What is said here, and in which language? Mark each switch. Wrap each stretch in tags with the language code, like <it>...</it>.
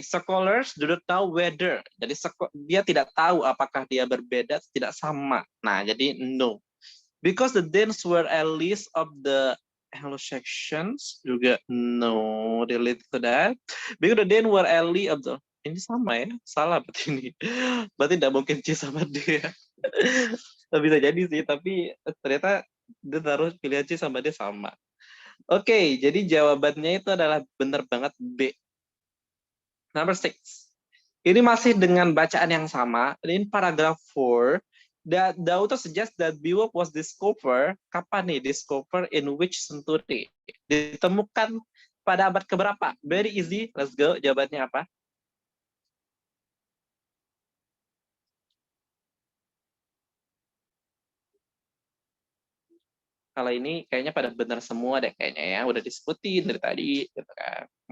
<en>Scholars do not know whether,</en> <id>jadi dia tidak tahu apakah dia berbeda, tidak sama. Nah, jadi no.</id> <en>Because the Danes were allies of the Anglo-Saxons,</en> <id>juga</id> <en>no relate to that. Because the Danes were ally of the,</en> <id>ini sama ya, salah berarti ini. Berarti tidak mungkin C sama D. Bisa jadi sih, tapi ternyata dia taruh pilihan C sama D sama. Oke, jadi jawabannya itu adalah benar banget B. Number 6. Ini masih dengan bacaan yang sama.</id> <en>In paragraph 4, the author suggests that Beowulf was discovered,</en> <id>kapan nih</id> <en>discover, in which century?</en> <id>Ditemukan pada abad keberapa?</id> <en>Very easy, let's go.</en> <id>Jawabannya apa? Kalau ini kayaknya pada benar semua deh kayaknya ya, udah disebutin dari tadi gitu kan.</id>